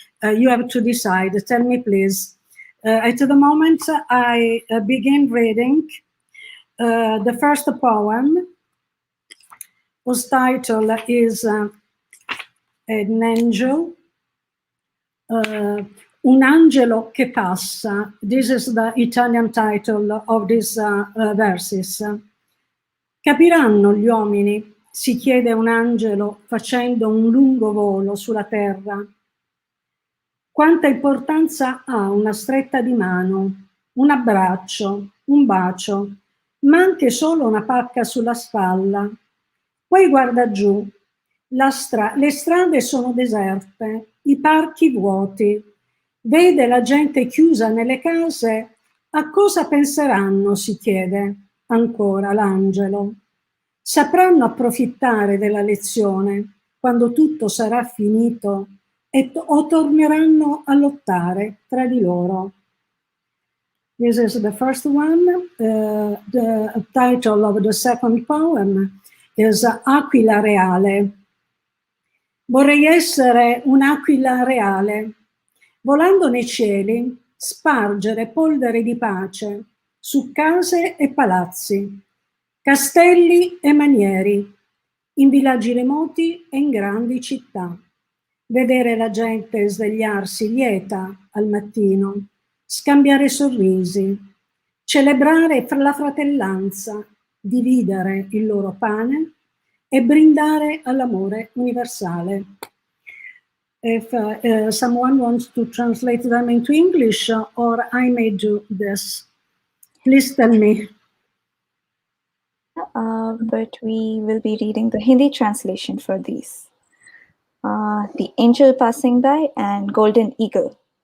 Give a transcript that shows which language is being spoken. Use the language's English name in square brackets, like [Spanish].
[English] You have to decide. Tell me, please. At the moment, I begin reading the first poem, whose title is An Angel. [Italian] Un angelo che passa. [English] This is the Italian title of these verses. [Italian] Capiranno gli uomini, si chiede un angelo facendo un lungo volo sulla terra. Quanta importanza ha una stretta di mano, un abbraccio, un bacio, ma anche solo una pacca sulla spalla. Poi guarda giù, le strade sono deserte, i parchi vuoti, vede la gente chiusa nelle case, a cosa penseranno, si chiede ancora l'angelo. Sapranno approfittare della lezione quando tutto sarà finito o torneranno a lottare tra di loro. [English] This is the first one. The title of the second poem is Aquila Reale. [Italian] Vorrei essere un'aquila reale, volando nei cieli, spargere polvere di pace su case e palazzi, castelli e manieri, in villaggi remoti e in grandi città. Vedere la gente svegliarsi lieta al mattino, scambiare sorrisi, celebrare la fratellanza, dividere il loro pane e brindare all'amore universale. [English] If someone wants to translate them into English, or I may do this, please tell me. But we will be reading the Hindi translation for these. The Angel Passing By and Golden Eagle.